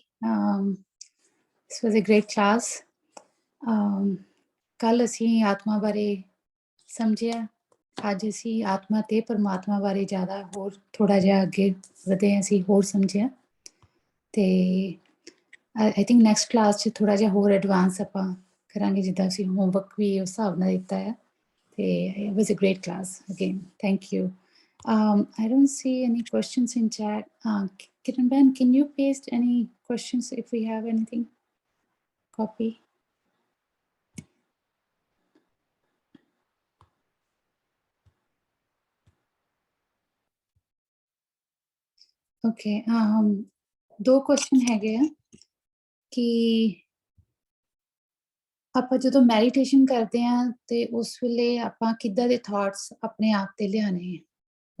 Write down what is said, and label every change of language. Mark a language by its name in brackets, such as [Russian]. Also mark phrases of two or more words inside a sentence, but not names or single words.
[English] This was a great class। [Punjabi] ਕੱਲ ਅਸੀਂ ਆਤਮਾ ਬਾਰੇ ਸਮਝਿਆ। ਅੱਜ ਅਸੀਂ ਆਤਮਾ ਤੇ ਪਰਮਾਤਮਾ ਬਾਰੇ ਜ਼ਿਆਦਾ ਹੋਰ ਥੋੜਾ ਜਿਹਾ ਅੱਗੇ ਵਧੇ ਅਸੀਂ ਹੋਰ ਸਮਝਿਆ। ਤੇ [English] I think next class [Punjabi] 'ਚ ਥੋੜਾ ਜਿਹਾ ਹੋਰ ਐਡਵਾਂਸ ਆਪਾਂ ਕਰਾਂਗੇ ਜਿੱਦਾਂ ਅਸੀਂ ਹੋਮਵਰਕ ਵੀ ਉਸ ਹਿਸਾਬ ਨਾਲ ਦਿੱਤਾ ਹੈ। [English] ਤੇ it was a great class again। Thank you। I don't see any questions in chat। Kiran Ben, can you paste any questions if we have anything? Copy। Okay। [Punjabi] 2 ਕੁਐਸਚਨ ਹੈਗੇ ਆ ਕਿ ਆਪਾਂ ਜਦੋਂ ਮੈਡੀਟੇਸ਼ਨ ਕਰਦੇ ਹਾਂ ਤੇ ਉਸ ਵੇਲੇ ਆਪਾਂ ਕਿੱਦਾਂ ਦੇ ਥਾਟਸ ਆਪਣੇ ਆਪ ਤੇ ਲਿਆਣੇ ਹੈ।